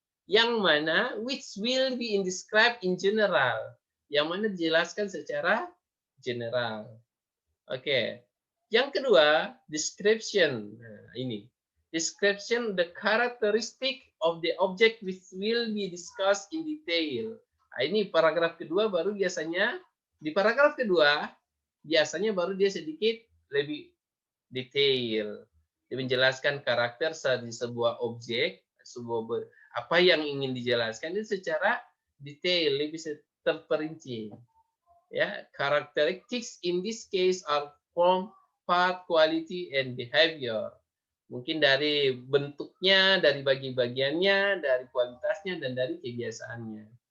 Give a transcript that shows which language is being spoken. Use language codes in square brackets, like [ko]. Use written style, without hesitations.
[id] Yang mana [en] which will be described in general. [id] Yang mana dijelaskan secara general. Oke. Yang kedua, description. Nah, ini. [en] Description the characteristic of the object which will be discussed in detail. [id] Nah, ini paragraf kedua baru biasanya di paragraf kedua biasanya baru dia sedikit lebih detail. Dia menjelaskan karakter di sebuah objek, apa yang ingin dijelaskan itu secara detail, lebih terperinci. [en] Ya, characteristics in this case are form, part, quality, and behavior. [id] Mungkin dari bentuknya, dari bagi-bagiannya, dari kualitasnya, dan dari kebiasaannya.